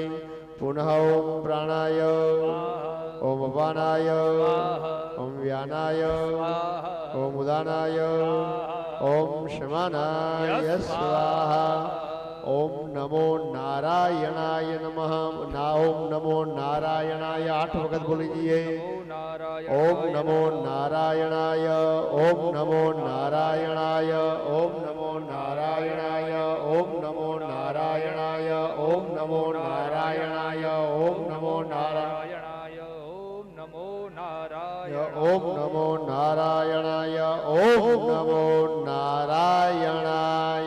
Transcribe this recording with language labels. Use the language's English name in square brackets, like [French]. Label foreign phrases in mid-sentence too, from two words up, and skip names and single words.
[Sanskrit] पुनः ओम प्राणाय ओम अपानाय ओम व्यानाय ओम उदानाय ओम शमानाय स्वाहा. ओम नमो नारायणाय नमः. ओम नमो नारायणाय [Hindi] 8 वक्त बोल लीजिए. [Sanskrit] ओम नमो नारायणाय ओम नमो नारायणाय ओम नमो नारायणाय ओम नमो नारायणाय ओम नमो नारायणाय ओम नमो नारायणाय ओम नमो नारायणाय ओम नमो नारायणाय ओम नमो नारायणाय.